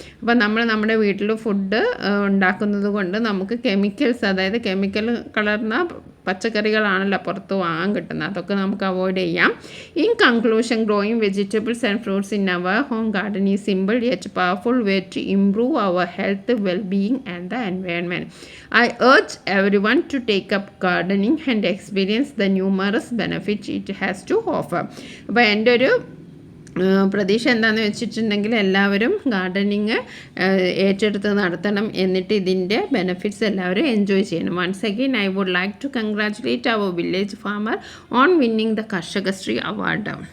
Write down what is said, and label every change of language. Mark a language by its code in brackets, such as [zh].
[ml] അപ്പോൾ നമ്മൾ നമ്മുടെ വീട്ടിൽ ഫുഡ് ഉണ്ടാക്കുന്നത് കൊണ്ട് നമുക്ക് കെമിക്കൽസ്, അതായത് കെമിക്കൽ കലർന്ന പച്ചക്കറികളാണല്ലോ പുറത്ത് വാങ്ങാൻ കിട്ടുന്നത്, അതൊക്കെ നമുക്ക് അവോയ്ഡ് ചെയ്യാം. [en] In conclusion, growing vegetables and fruits in our home garden is simple yet powerful way to improve our health, wellbeing and the environment. I urge everyone to take up gardening and experience the numerous benefits it has to offer. [ml] അപ്പോൾ എൻ്റെ ഒരു പ്രതീക്ഷ എന്താണെന്ന് വെച്ചിട്ടുണ്ടെങ്കിൽ എല്ലാവരും gardening ഏറ്റെടുത്ത് നടത്തണം, എന്നിട്ട് ഇതിൻ്റെ ബെനിഫിറ്റ്സ് എല്ലാവരും എൻജോയ് ചെയ്യണം. [en] Once again I would like to congratulate our village farmer on winning the Karshakasree award.